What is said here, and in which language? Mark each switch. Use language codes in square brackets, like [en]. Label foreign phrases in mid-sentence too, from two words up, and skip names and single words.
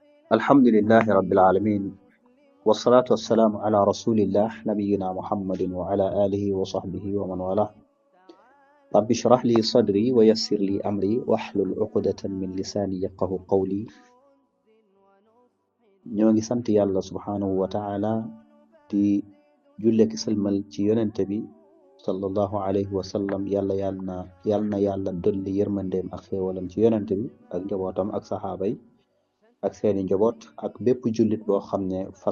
[ar] الحمد لله رب العالمين والصلاة والسلام على رسول الله نبينا محمد وعلى آله وصحبه ومن والاه رب اشرح لي صدري ويسر لي أمري واحلل عقدة من لساني يفقه قولي [wo] ñoo sant yàlla [ar] سبحانه وتعالى [wo] di julleki salmal ci yonente bi [ar] صلى الله عليه وسلم yàlla [wo] na yàlla dolli yërmandeem ak xéewalam ci yonente bi ak njabootam ak saxaaba yi ak seeni njaboot ak bépp jullit boo xam ne fas